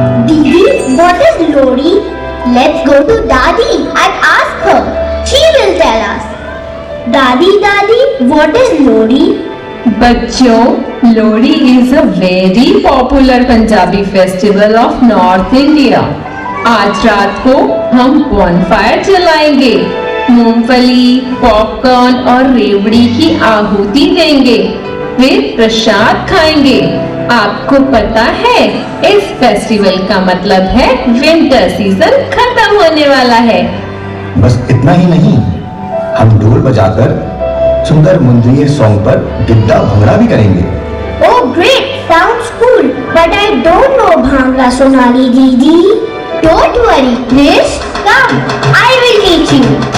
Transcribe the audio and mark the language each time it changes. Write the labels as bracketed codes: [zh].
[en] Didi, what is Lori? Let's go to Dadi and ask her. She will tell us. Dadi, what is Lori? बच्चों, Lohri is a very popular Punjabi festival of North India. [hi] आज रात को हम bonfire जलाएंगे, मूंगफली, popcorn और रेवड़ी की आहुति देंगे, फिर प्रसाद खाएंगे। आपको पता है इस फेस्टिवल का मतलब है विंटर सीजन खत्म होने वाला है। बस इतना ही नहीं, हम ढोल बजाकर सुंदर मुंद्रिये सॉन्ग पर गिद्दा भंगड़ा भी करेंगे। [en] Oh great, sounds cool, but I don't know Bhangra Sonali Didi. Don't worry, Krish, come, I will teach you.